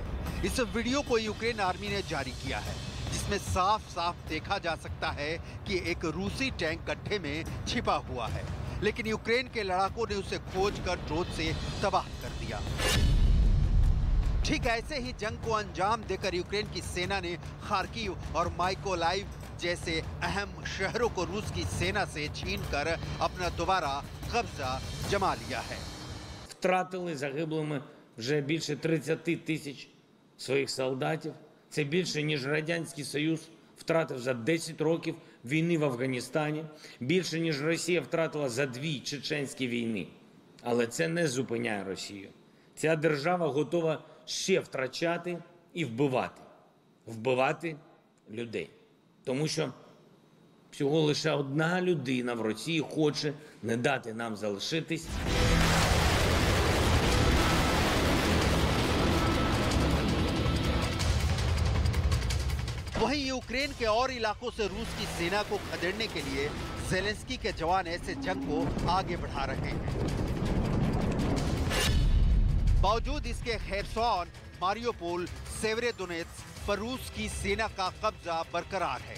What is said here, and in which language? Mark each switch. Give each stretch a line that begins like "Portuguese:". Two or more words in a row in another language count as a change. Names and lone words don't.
Hindi: इस वीडियो को यूक्रेन आर्मी ने जारी किया है, जिसमें साफ साफ देखा जा सकता है कि एक रूसी टैंक गड्ढे में छिपा हुआ है, लेकिन यूक्रेन के लड़ाकों ने उसे खोजकर ड्रोन से तबाह कर दिया। ठीक ऐसे ही जंग को अंजाम देकर यूक्रेन की सेना ने खार्किव और माइकोलाइव जैसे अहम शहरों को रूस की सेना से छीनकर अपना दोबारा कब्जा जमा लिया है।
Ukrainian: Втратили загиблими вже більше 30 тисяч своїх солдатів. Це більше, ніж Радянський Союз втратив за 10 років війни в Афганістані, більше, ніж Росія втратила за 2 чеченські війни. Але це не зупиняє Росію. Ця держава готова ще втрачати і вбивати. Вбивати людей. Тому що всього лише одна людина в Росії хоче не дати нам залишитись.
Hindi: वहीं यूक्रेन के और इलाकों से रूस की सेना को खदेड़ने के लिए ज़ेलेंस्की के जवान ऐसे जंग को आगे बढ़ा रहे हैं। बावजूद इसके खेरसॉन, मारियोपोल, सेवेरोदोनेत्स्क पर रूस की सेना का कब्जा बरकरार है।